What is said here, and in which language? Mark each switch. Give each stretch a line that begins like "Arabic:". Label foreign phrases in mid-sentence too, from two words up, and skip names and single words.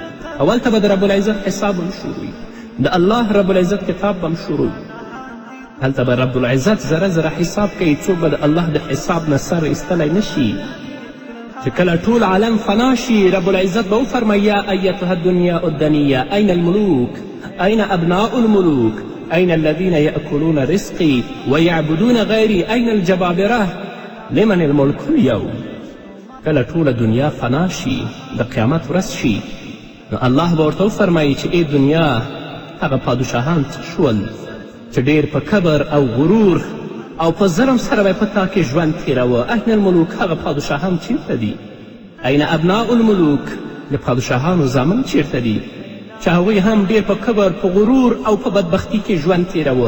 Pashto: اول ته به د رب العزت حساب هم شروع وي د الله رب العزت کتاب به هم شروع وي. هلته به رب العزت زره زره حساب کوي څوک به د الله د حساب نه سر ایستلی نشي. چې کله ټول عالم فنا شي رب العزت به وفرمایي
Arabic: یا ایتها الدنیا الدنیه این الملوک این ابناء الملوک این الذین یأکلون رزقی ویعبدون غیری این الجبابره لمن الملک اليوم.
Pashto: کله ټوله دنیا فنا شي د قیامت ورځ شي نو الله به ورته وفرمایي چې ای دنیا هغه پادشاهان څه شول چې ډېر په کبر او غرور او په ظلم سره به په تا کې ژوند تېروه.
Arabic: این الملوک
Pashto: هغه پادشاهان چیرته دي؟
Arabic: این ابناء الملوک
Pashto: د پادشاهانو زامن چیرته دي چې هغوی هم ډېر په کبر په غرور او په بدبختي کې ژوند تېروه.